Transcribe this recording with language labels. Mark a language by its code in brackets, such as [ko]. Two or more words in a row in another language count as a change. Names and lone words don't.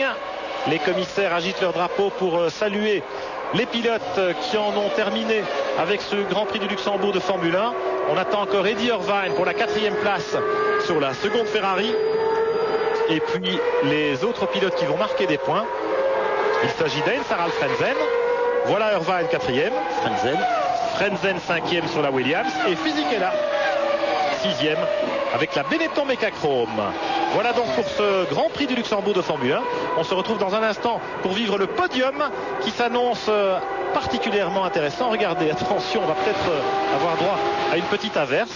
[fr] Les commissaires agitent leur drapeau pour saluer les pilotes qui en ont terminé avec ce Grand Prix du Luxembourg de Formule 1. On attend encore Eddie Irvine pour la 4e place sur la seconde Ferrari. Et puis les autres pilotes qui vont marquer des points. Il s'agit d'Heinz Harald Frentzen. Voilà Irvine 4e. Frentzen 5e sur la Williams. Et Fisichella 6e avec la Benetton Mecachrome. Voilà donc pour ce Grand Prix du Luxembourg de Formule 1. On se retrouve dans un instant pour vivre le podium qui s'annonce particulièrement intéressant. Regardez, attention, on va peut-être avoir droit à une petite averse.